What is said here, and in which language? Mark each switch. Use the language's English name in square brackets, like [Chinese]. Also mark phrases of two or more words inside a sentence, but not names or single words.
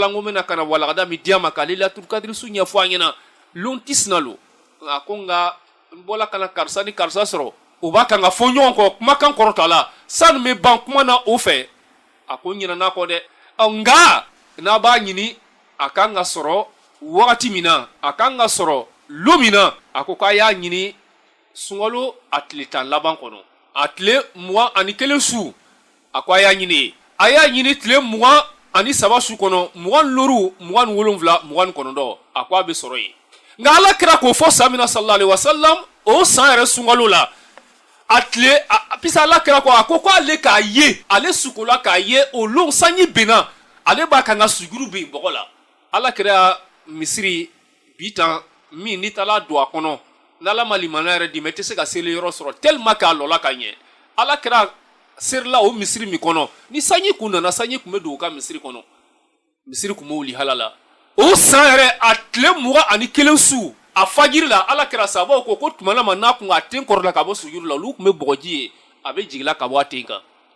[Dyula] n ko bɛna ka na walagada min diya ma ka Leilatul Kadri su ɲɛfɔ an ɲɛna lon tisina lo a ko nka n bɔla ka na karisa ni karisa sɔrɔ o b'a kan ka fɔ ɲɔgɔn kɔ kumakan kɔrɔta la sani bɛ ban kuma na o fɛ a ko n ɲinɛna kɔ dɛ nka n'a b'a ɲini a kan ka sɔrɔ wagati min na a kan ka sɔrɔ lon min na a ko k'a y'a ɲini sunkalo a tile 10 laban kɔnɔ a tile 21 su a ko a y'a ɲini a y'a ɲini tile 23 su kɔnɔ 24 27 29 a ko a bɛ sɔrɔ yen nka alakira k'o fɔ san min na [Arabic] صلى الله عليه وسلم [Dyula] o san yɛrɛ sunkalo la a tile pisa alakira ko a ko ale k'a ye ale sukola k'a ye o lon sanji benna ale b'a kan ka sujuru ben bɔgɔ la alakira misiri bitan min ni taala don a kɔnɔ n'ala ma limaniya yɛrɛ di ma i tɛ se ka seli yɔrɔ sɔrɔ tellement k'a lɔla ka ɲɛ alakira serila o misiri min kɔnɔ ni sanji kun nana sanji kun bɛ don u ka misiri kɔnɔ misiri kun bɛ wuli halala o san yɛrɛ a tile 21 su a fajiri la alakira sababu ko tuma na ma n'a kun a ten kɔrɔla ka bɔ sujuru la olu kun bɛ bɔgɔji ye a bɛ jigila ka bɔ a ten kan